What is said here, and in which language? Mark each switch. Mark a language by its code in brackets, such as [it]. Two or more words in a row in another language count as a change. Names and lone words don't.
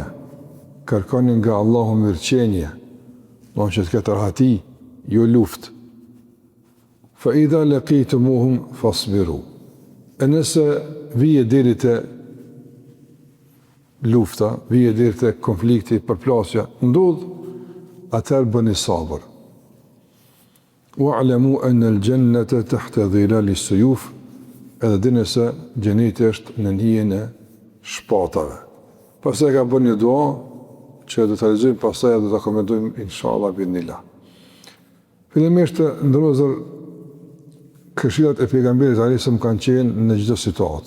[sq] Kërkoni nga Allahu mirëqenie, do që të ketë rahati, jo luftë. [ar] فإذا لقيتموهم فاصبروا. [sq] E nëse vije deri te lufta, vije deri te konflikti, përplasja, ndodh, atëherë bëni sabër. [ar] واعلموا أن الجنة تحت ظلال السيوف. [sq] Edhe dini se xheneti është në hijen e shpatave. Pastaj ka bërë një dua që do ta lexojmë, pastaj do ta komentojmë [ar] إن شاء الله بإذن الله. [sq] Fillimisht ndërozur këshillat e pejgamberit [ar] عليه السلام [sq] kanë qenë në çdo situatë.